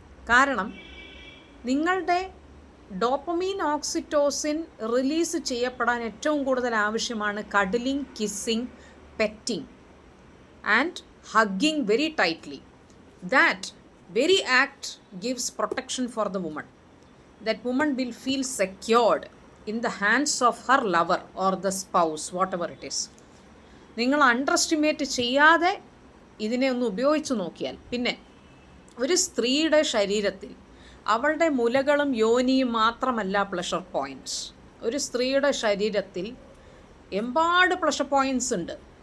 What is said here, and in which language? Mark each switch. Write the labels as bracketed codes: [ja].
[ml] കാരണം നിങ്ങളുടെ dopamine, oxytocin release ചെയ്യപ്പെടാൻ ഏറ്റവും കൂടുതൽ ആവശ്യമാണ് കഡ്ലിംഗ്, kissing, petting and hugging very tightly. [en] That very act gives protection for the woman. That woman will feel secured in the hands of her lover or the spouse, whatever it is. [ml] നിങ്ങൾ under estimate ചെയ്യാതെ ഇതിനെ ഒന്ന് ഉപയോഗിച്ച് നോക്കിയാൽ, പിന്നെ ഒരു സ്ത്രീയുടെ ശരീരത്തിൽ അവളുടെ മുലകളും യോനിയും മാത്രമല്ല പ്ലഷർ പോയിൻറ്റ്സ്. ഒരു സ്ത്രീയുടെ ശരീരത്തിൽ എമ്പാട് പ്ലഷർ പോയിൻറ്റ്സ് ഉണ്ട്.